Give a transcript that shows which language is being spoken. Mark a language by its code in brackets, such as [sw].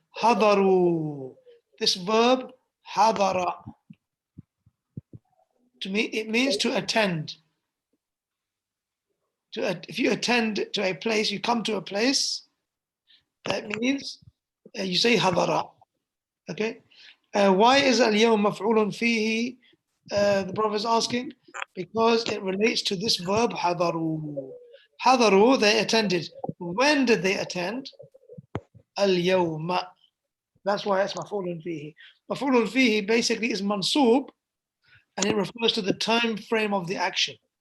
[ar] حضروا. [en] This verb حضر. To me, it means to attend. If you attend to a place, you come to a place, that means you say حضر. Okay. Why is اليوم مفعول فيه? The Prophet is asking, because it relates to this verb حضروا. حضروا, they attended. When did they attend? اليوم. That's why it's مفعول فيه. مفعول فيه basically is mansoob, and it refers to the time frame of the action.